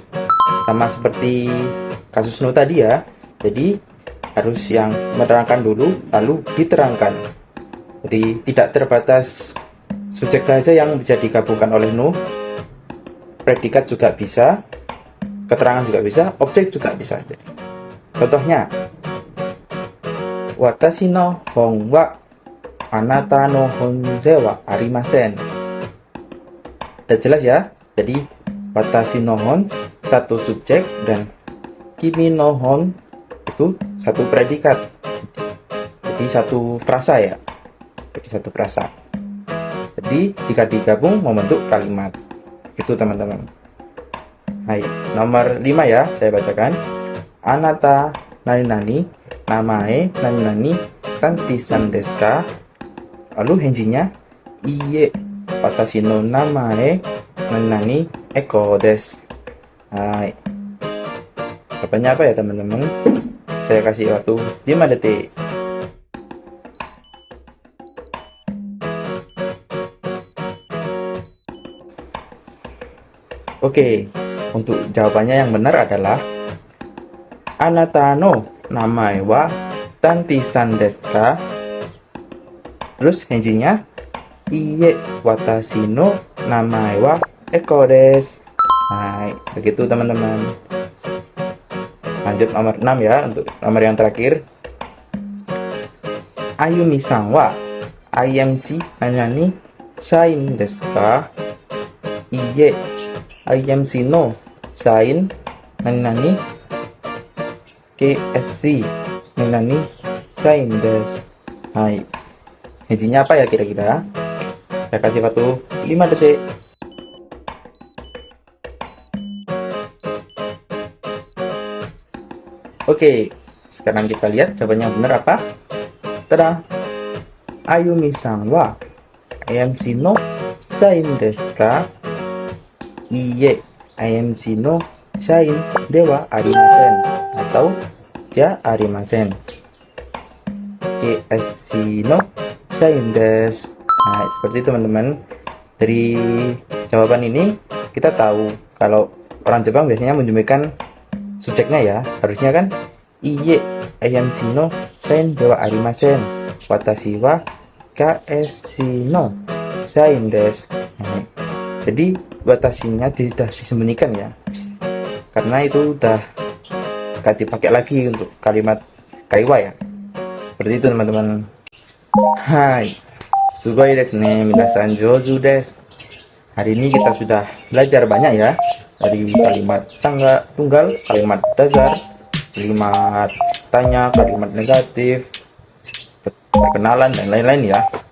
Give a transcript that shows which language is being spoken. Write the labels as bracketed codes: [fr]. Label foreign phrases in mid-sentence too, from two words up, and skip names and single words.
[id] Sama seperti kasus no tadi ya. Jadi harus yang menerangkan dulu lalu diterangkan. Jadi tidak terbatas subjek saja yang bisa digabungkan oleh no. Predikat juga bisa, keterangan juga bisa, objek juga bisa. Jadi, contohnya, [ja] 私の本はあなたの本ではありません. [id] Udah jelas ya? Jadi [ja] 私の本 [id] satu subjek dan [ja] 君の本 [id] itu satu predikat. Jadi satu frasa ya. Jadi satu frasa. Jadi jika digabung membentuk kalimat. Itu teman-teman. Hai, nomor 5 ya, saya bacakan. [ja] あなた何々名前何々Tantiさんですか? [id] Lalu Henjinya [ja] いいえ、私の名前何々Ekoです. [id] Hai. Jawabannya apa ya teman-teman? Saya kasih waktu 5 detik. Oke, untuk jawabannya yang benar adalah [ja] あなたの名前はTantiさんですか? [id] Terus Henjinya [ja] いいえ、私の名前はEkoです. [id] Hai, begitu teman-teman. Lanjut nomor 6 ya, untuk nomor yang terakhir. [ja] AyumiさんはIMC何社員ですか? いいえ、IMCの社員何KSC何社員です. [id] Hai, Henjinya apa ya kira-kira? Saya kasih waktu 5 detik. Oke, sekarang kita lihat jawabannya benar apa. [ja] Tada! Ayumi-san wa IMC no shain desu ka? いいえ、IMCの社員ではありません. Atau じゃありません. KSCの社員です. [id] Nah, seperti itu teman-teman. Dari jawaban ini kita tahu kalau orang Jepang biasanya menjumpai subjeknya ya, harusnya kan [ja] いいえ、アヤンシのサインではありません、私はカエシのサインです. [id] Nah, jadi watashinya sudah disembunyikan ya, karena itu udah gak dipakai lagi untuk kalimat kaiwa ya. Seperti itu teman-teman. Hai, [ja] すごいですね、皆さん上手です. [id] Hari ini kita sudah belajar banyak ya, dari kalimat tunggal, kalimat dasar, kalimat tanya, kalimat negatif, perkenalan, dan lain-lain ya.